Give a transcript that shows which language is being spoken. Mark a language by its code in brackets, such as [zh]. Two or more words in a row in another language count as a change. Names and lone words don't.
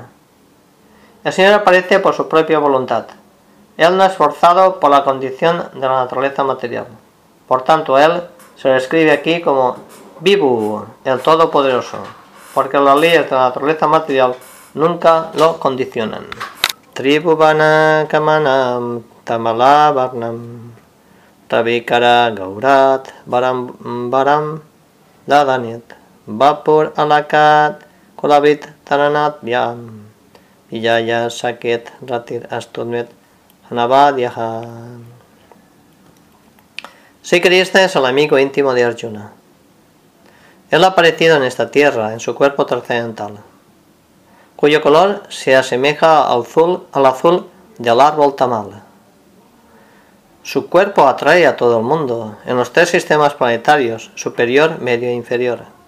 [es] El Señor aparece por su propia voluntad. Él no es forzado por la condición de la naturaleza material. Por tanto, a Él se le escribe aquí como Vibhu, el Todopoderoso, porque las leyes de la naturaleza material nunca lo condicionan. [sa] Tribhuvana Kamanam Tamalavarnam Tavikara Gaurat Baram Dadanit Vapur Alakat Kulabit Taranat Vyam Vijaya Saket Ratir Astudmet Anavadyaha. [es] Sri Krishna es el amigo íntimo de Arjuna. Él ha aparecido en esta tierra, en su cuerpo trascendental, cuyo color se asemeja al azul del árbol tamal. Su cuerpo atrae a todo el mundo, en los tres sistemas planetarios, superior, medio e inferior.